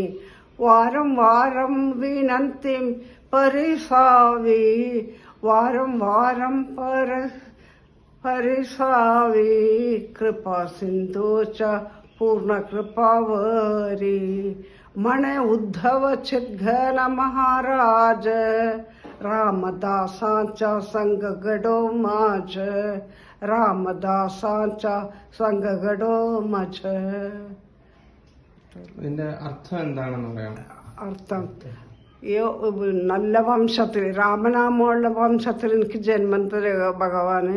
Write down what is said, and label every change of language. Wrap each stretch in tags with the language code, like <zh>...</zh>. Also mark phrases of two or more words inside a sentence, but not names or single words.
<mr>वारं वारं विनंतीं परिसावी, वारं वारं परिसावी. कृपा सिंधूच्या पूर्ण कृपावरी, म्हणे उद्धव चिद्घन महाराज. रामदासांचा संग घडो माझ, रामदासांचा संग घडो माझ.</mr> <ml>ഇതിന്റെ അർത്ഥം എന്താണെന്ന് പറയാം? അർത്ഥം നല്ല വംശത്തിൽ, രാമനാമമുള്ള വംശത്തിൽ എനിക്ക് ജന്മം തരുക ഭഗവാന്.</ml>